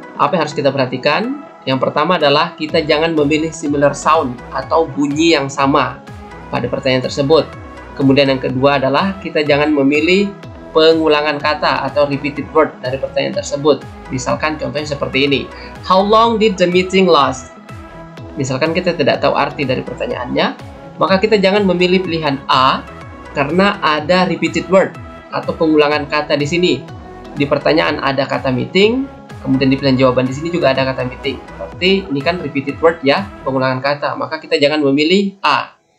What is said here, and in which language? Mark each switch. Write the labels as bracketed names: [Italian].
[Indonesian] Apa yang harus kita perhatikan? Yang pertama adalah kita jangan memilih similar sound atau bunyi yang sama pada pertanyaan tersebut. Kemudian yang kedua adalah kita jangan memilih pengulangan kata atau repeated word dari pertanyaan tersebut. Misalkan contohnya seperti ini. [English] How long did the meeting last? [Indonesian] Misalkan kita tidak tahu arti dari pertanyaannya, maka kita jangan memilih pilihan A karena ada repeated word atau pengulangan kata di sini. Di pertanyaan ada kata meeting, kemudian di pilihan jawaban di sini juga ada kata meeting. Berarti ini kan repeated word ya, pengulangan kata. Maka kita jangan memilih A.